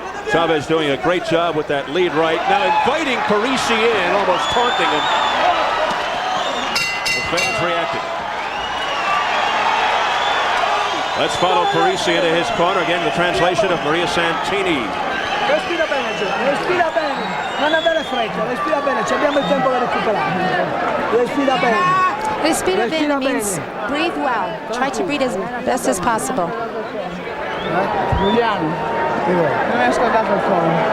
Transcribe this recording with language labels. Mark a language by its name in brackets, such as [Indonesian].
[English] Chavez doing a great job with that lead right. Now inviting Parisi in, almost taunting him. The fans reacting. Let's follow Parisi into his corner. Again, the translation of Maria Santini. [Italian] Respira bene, respira bene. Non avere fretta, respira bene. Abbiamo il tempo da recuperare. Respira bene. Respira bene [English] means breathe well. Try to breathe as best as possible. [Italian] Giuliano, non hai scaldato il collo.